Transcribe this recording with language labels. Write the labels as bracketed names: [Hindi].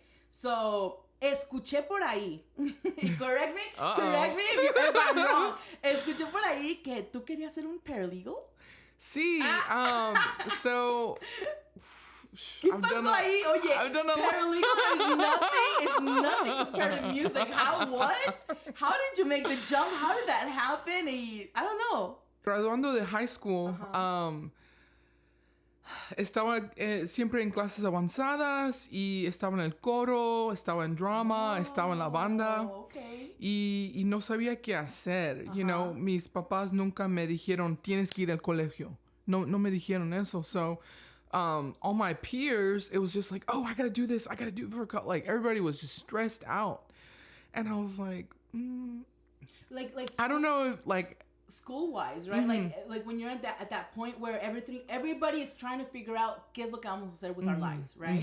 [English] So [Spanish] escuché por ahí, [English] correct me if I'm wrong. [Spanish] Escuché por ahí que tú querías ser un paralegal. Sí, so ¿Qué pasó ahí? Oye, [English] paralegal is nothing. It's nothing compared to music. How did you make the jump? How did that happen? I don't know. [Spanish] Graduando de high school, estaba siempre en clases avanzadas y estaba en el coro, estaba en drama, estaba en la banda. [English] Okay. [Spanish] Y no sabía qué hacer. [English] You know, [Spanish] mis papás nunca me dijeron, tienes que ir al colegio. No me dijeron eso. [English] So, all my peers, it was just like, oh, I gotta do this. I gotta do it for like, everybody was just stressed out. And I was like, Like I don't know if, like, school-wise, right? Like when you're at that point where everybody is trying to figure out [Spanish] qué es lo que vamos a hacer [English] with our lives, right?